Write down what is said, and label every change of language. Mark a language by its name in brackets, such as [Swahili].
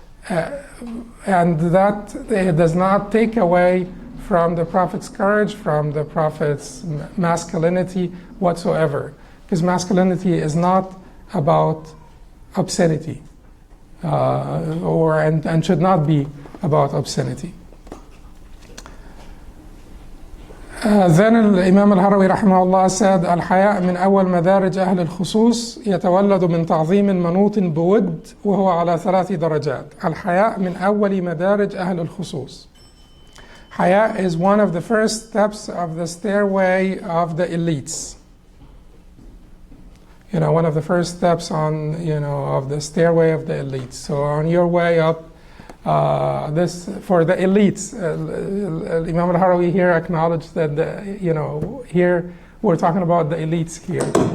[English] And that it does not take away from the Prophet's courage, from the Prophet's masculinity whatsoever. Because masculinity is not about obscenity, and should not be about obscenity. Then Imam al-Harawi rahimahullah said, [Arabic] الحياء من أول مدارج أهل الخصوص يتولد من تعظيم منوط بود وهو على 3 درجات. الحياء من أول مدارج أهل الخصوص. [English] Haya is one of the first steps of the stairway of the elites. One of the first steps on, of the stairway of the elites. So on your way up, this for the elites, Imam al-Harawi here acknowledged that here we're talking about the elites here.